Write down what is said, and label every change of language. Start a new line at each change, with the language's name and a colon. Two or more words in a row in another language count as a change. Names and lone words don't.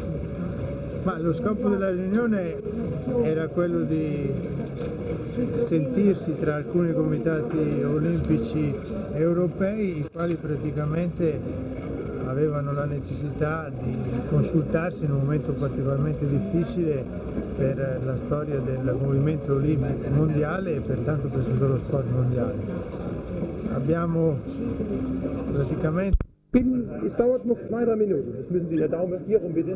Italian: Ma lo scopo della riunione era quello di sentirsi tra alcuni comitati olimpici europei, i quali praticamente avevano la necessità di consultarsi in un momento particolarmente difficile per la storia del movimento olimpico mondiale e pertanto per tutto lo sport mondiale. Abbiamo praticamente...
German: Es dauert noch 2-3 Minuten. Jetzt müssen Sie, Herr Daume, hier rum bitte.